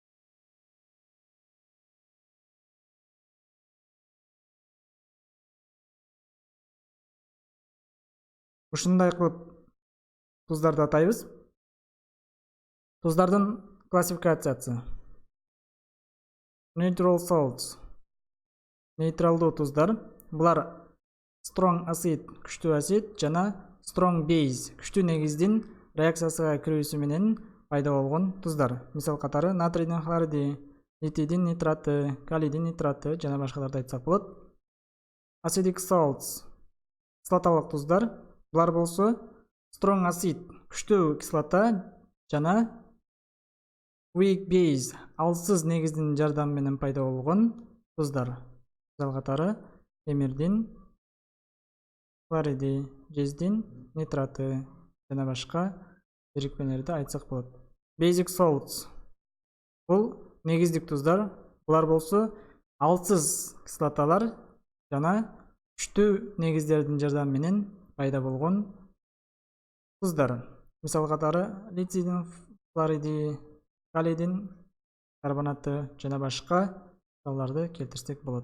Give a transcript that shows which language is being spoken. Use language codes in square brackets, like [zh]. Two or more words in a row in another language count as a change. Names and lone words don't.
[ky] Ушундай кылып туздарды атайбыз. Туздардын классификациясы. [en] Neutral salts. [ky] Нейтралдуу туздар. Булар [en] strong acid, [ky] күчтүү асид жана [en] strong base, [ky] күчтүү негиздин реакциясына кирүүсү менен пайда болгон туздар. Мисал катары натрийдин хлориди, литийдин нитраты, калийдин нитраты жана башкаларды айтсак болот. [en] Acidic salts. [ky] Кислоталык туздар. Булар болсо [en] strong acid, [ky] күчтүү кислота жана [en] weak base, [ky] алсыз негиздин жардамы менен пайда болгон туздар. Мисал катары темирдин хлориди, жездин нитраты жана башка бирикмелерди айтсак болот. [en] Basic salts. [ky] Бул негиздик туздар. Булар болсо алсыз кислоталар жана күчтүү негиздердин жардамы менен пайда болгон туздар. Мисал катары литийдин хлориди, калийдин карбонаты жана башка мисалдарды келтирсек болот.